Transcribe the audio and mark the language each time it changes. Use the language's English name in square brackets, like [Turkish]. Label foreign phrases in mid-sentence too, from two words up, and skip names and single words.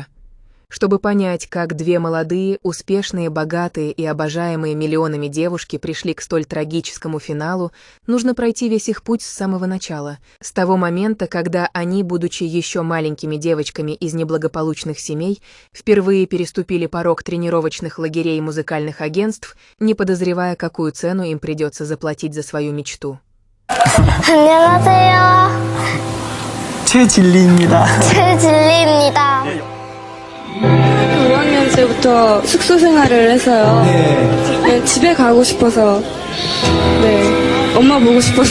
[Russian] Чтобы понять, как две молодые, успешные, богатые и обожаемые миллионами девушки пришли к столь трагическому финалу, нужно пройти весь их путь с самого начала, с того момента, когда они, будучи еще маленькими девочками из неблагополучных семей, впервые переступили порог тренировочных лагерей и музыкальных агентств, не подозревая, какую цену им придется заплатить за свою мечту. [Korean] 안녕하세요. 최진리입니다. 최진리입니다. 5학년 때부터 숙소 생활을 해서요. 네, 집에 가고 싶어서, 네, 엄마 보고 싶어서.